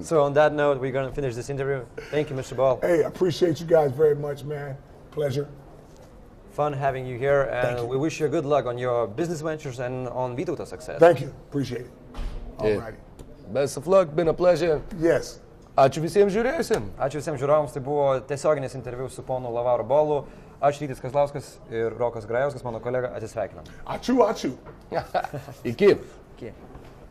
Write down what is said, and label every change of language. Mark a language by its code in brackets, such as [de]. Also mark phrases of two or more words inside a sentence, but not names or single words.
[en] So on that note, we're going to finish this interview. Thank you, Mr. Ball. Hey, I appreciate you guys very much, man. Pleasure. Fun having you here, Thank and you. we wish you good luck on your business ventures and on Vytautas success. Thank you. Appreciate it. Yeah. All righty. Best of luck, been a pleasure. Yes. [lt] Ačiū visiems žiūrėjusiems. Ačiū visiems žiūrovams, tai buvo tiesioginis interviu su ponu LaVaru Ballu. Aš Rytis Kazlauskas ir Rokas Grajauskas, mano kolega, atsisveikinam. Ačiū, ačiū. Iki. Iki.